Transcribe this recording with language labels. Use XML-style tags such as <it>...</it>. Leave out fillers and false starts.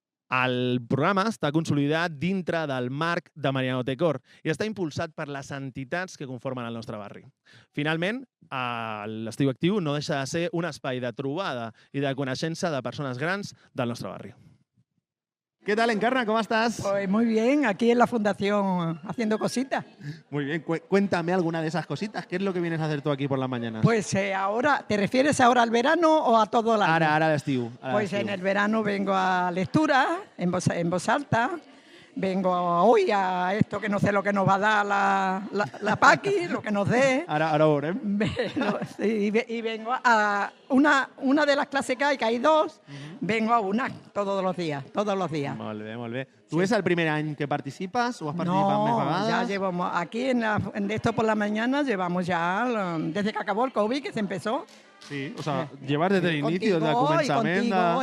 <ca>El programa està consolidat dintre del marc de Marianao Tecor i està impulsat per les entitats que conformen el nostre barri. Finalment, l'Estiu Actiu no deixa de ser un espai de trobada i de coneixença de persones grans del nostre barri.</ca> <es>¿Qué tal, Encarna? ¿Cómo estás? Pues muy bien, aquí en la fundación haciendo cositas. Muy bien, cuéntame alguna de esas cositas. ¿Qué es lo que vienes a hacer tú aquí por las mañanas? Pues ahora, ¿te refieres ahora al verano o a todo el año?</es> <ca>Ara l'estiu.</ca> <es>Pues en el verano vengo a lectura, en voz alta. Vengo hoy a esto que no sé lo que nos va a dar la Paqui, lo que nos dé.</es> <ca>Ara ho veurem.</ca> <es>Y vengo a una de las clases que hay dos, vengo a una todos los días.</es> <ca>Molt bé, molt bé. Tu és el primer any que participes o has participat més vegades?</ca> <es>Ya llevamos, aquí en esto por la mañana llevamos ya, desde que acabó el COVID, que se empezó. Sí, o sea, llevas desde el inicio, desde el començament.</es>